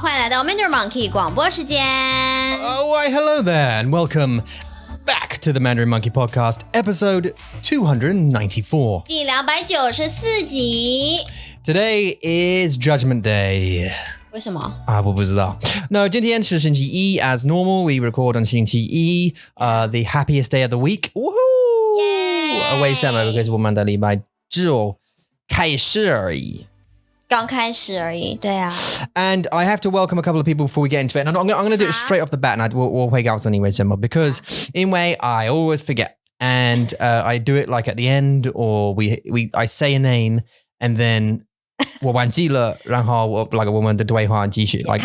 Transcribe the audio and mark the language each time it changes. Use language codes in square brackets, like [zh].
[zh] 到 Mandarin Monkey 广播时间。 [en] Oh, why, hello there, and welcome back to the Mandarin Monkey Podcast, episode 294. [zh] 第294集。 [en] Today is Judgment Day. [zh] 为什么？我不知道。 [en] No, [zh] 今天是星期一 [en] as normal. We record on [zh] 星期一 [en] the happiest day of the week. Woohoo! Yay! [zh] 为什么？ [en] Because [zh] 我们的礼拜只有开始而已。刚开始而已，对啊。 [en] And I have to welcome a couple of people before we get into it. And I'm going to do it straight off the bat, and we'll wake out anyway, Simba, because in way I always forget, and I do it like at the end, or I say a name, and then [zh] 我忘记了，然后我们的对话继续 [en] like